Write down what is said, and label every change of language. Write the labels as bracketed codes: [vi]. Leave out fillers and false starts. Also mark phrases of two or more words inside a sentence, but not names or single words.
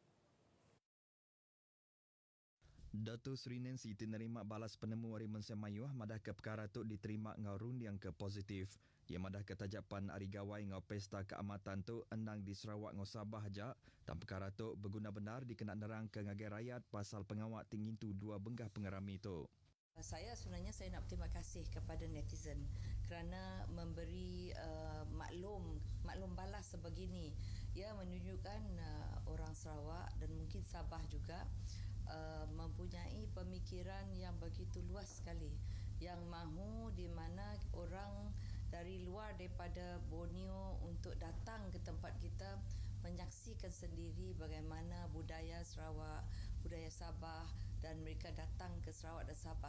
[iba] Datuk Seri Nancy menerima balas penemu Hari Mensia Mayuh madah ke perkara tu diterima ngau rundiang ke positif. Ia madah ke tajapan Hari Gawai ngau Pesta Keamatan tu endang di Sarawak ngau Sabah jak dan perkara tu berguna benar dikenak nerang ke ngagai rakyat pasal pengawak tinggi tu dua benggah pengerami tu. [ms] Saya nak berterima kasih kepada netizen kerana memberi maklum balas sebegini. Ia menunjukkan orang Sarawak dan mungkin Sabah juga mempunyai pemikiran yang begitu luas sekali, yang mahu di mana orang dari luar daripada Borneo untuk datang ke tempat kita menyaksikan sendiri bagaimana budaya Sarawak, budaya Sabah, dan mereka datang ke Sarawak dan Sabah.